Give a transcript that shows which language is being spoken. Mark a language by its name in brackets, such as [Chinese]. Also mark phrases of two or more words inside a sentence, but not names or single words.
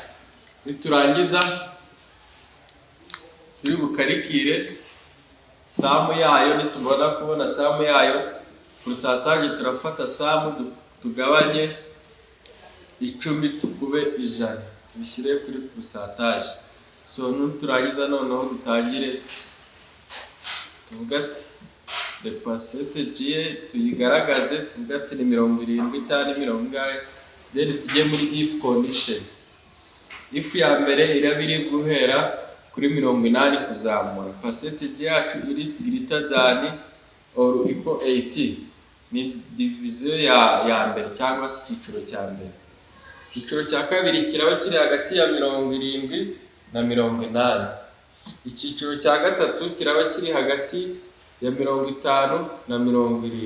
[Kinyarwanda] Niturangiza turi bukarikire samu yayo. Nitubona kubona samu yayo pourcentage, turafata samu tugabanye 10 tukube 100 bishyire kuri pourcentage. So niturangiza noneho dutangire tuvuga ati [English] the percentage [Kinyarwanda] ye tuyigaragaze, tuvuga ati ni 70 cyangwa 70, then tujye muri [English] if condition. [Kinyarwanda] If ya mbere iraba iri guhera kuri 80 kuzamura, percentage yacu iri [English] greater than or equal [Kinyarwanda] 80, ni division ya mbere cyangwa se icyiciro cya mbere. Icyiciro cya kabiri kiraba kiri hagati ya 70 na 80. Icyiciro cya gatatu kiraba kiri hagati ya 50 na 70.